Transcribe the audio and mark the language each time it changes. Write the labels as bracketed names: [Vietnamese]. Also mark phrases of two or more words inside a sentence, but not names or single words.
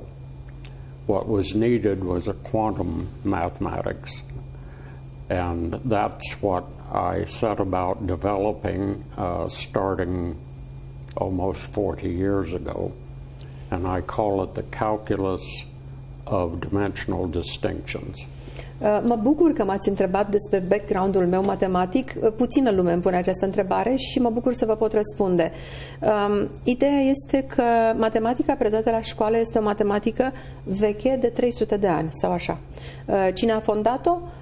[English] What was needed was a quantum mathematics, and that's what I set about developing starting almost 40 years ago, and I call it the calculus of dimensional distinctions. [Romanian] Mă bucur că m-ați întrebat despre background-ul meu matematic. Puțină lume îmi pune această întrebare și mă bucur să vă pot răspunde. Ideea este că matematica predată la școală este o matematică veche de 300 de ani, sau așa. Cine a fondat-o?